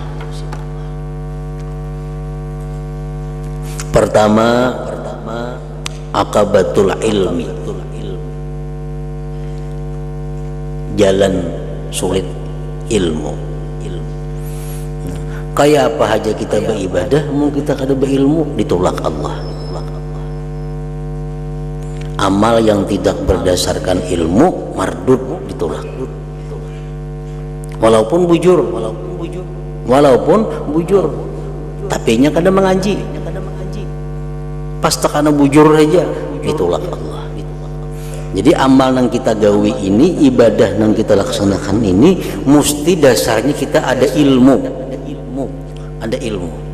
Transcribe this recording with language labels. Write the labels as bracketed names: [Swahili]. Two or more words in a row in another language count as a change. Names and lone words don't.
[Indonesian] Pertama, [Arabic] عقبة العلم, [Indonesian] jalan sulit ilmu. [Banjar] Kayak apa aja kita beribadah, mau kita kada berilmu, ditolak Allah. [Indonesian] Amal yang tidak berdasarkan ilmu mardud, ditolak. [Banjar] Walaupun bujur, tapi nya kada mengaji, pas tekana bujur aja ditolak Allah. [Indonesian] Jadi amal yang kita gawi ini, ibadah yang kita laksanakan ini, mesti dasarnya kita ada ilmu, ada ilmu.